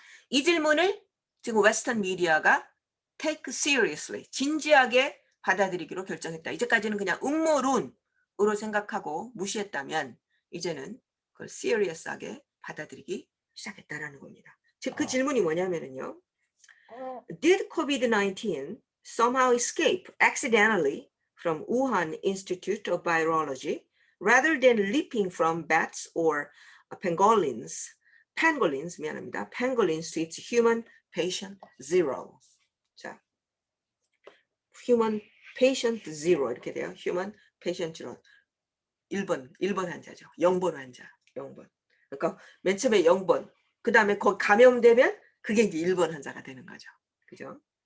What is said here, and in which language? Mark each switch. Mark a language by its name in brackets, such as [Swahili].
[Korean] 이 질문을 지금 웨스턴 미디어가 [English] take seriously, [Korean] 진지하게 받아들이기로 결정했다. 이제까지는 그냥 음모론으로 생각하고 무시했다면 이제는 그걸 serious하게 받아들이기 시작했다라는 겁니다. 즉 그 질문이 뭐냐면은요. [English] Did COVID-19 somehow escape accidentally from Wuhan Institute of Virology rather than leaping from bats or pangolins [Korean] pangolins, 미안합니다. [English] pangolins to its human patient zero. [Korean] 자, human patient zero 이렇게 돼요. human patient zero. 1번 환자죠. 0번 환자. 0번. 그러니까 맨 처음에 0번. 그 다음에 거기 감염되면 그게 이제 1번 환자가 되는 거죠. 그죠?